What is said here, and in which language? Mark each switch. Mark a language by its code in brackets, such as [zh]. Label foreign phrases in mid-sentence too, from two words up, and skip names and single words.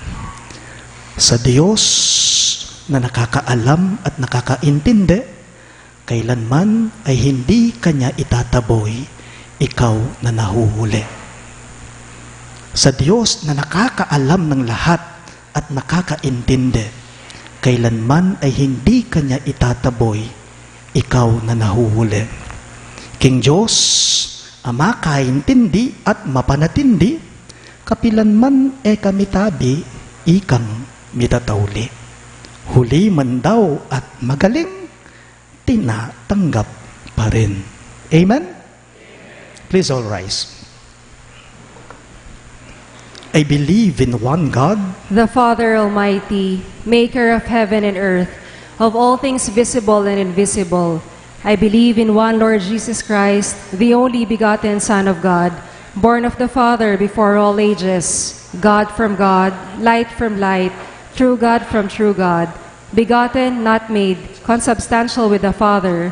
[tl] Sa Diyos na nakakaalam at nakakaintindi, kailanman ay hindi Kanya itataboy ikaw na nahuhuli. Sa Diyos na nakakaalam ng lahat at nakakaintindi, kailanman ay hindi Kanya itataboy ikaw na nahuhuli. [pam] King Diyos, Ama kaintindi at mapanatindi, kapilanman kamitabi, ikang mitatawli. [tl] Huli man daw at magaling, tinatanggap pa rin. [en] Amen? Please all rise. I believe in one God, The Father Almighty, maker of heaven and earth, of all things visible and invisible. I believe in one Lord Jesus Christ, the only begotten Son of God, born of the Father before all ages, God from God, light from light, true God from true God, begotten, not made, consubstantial with the Father.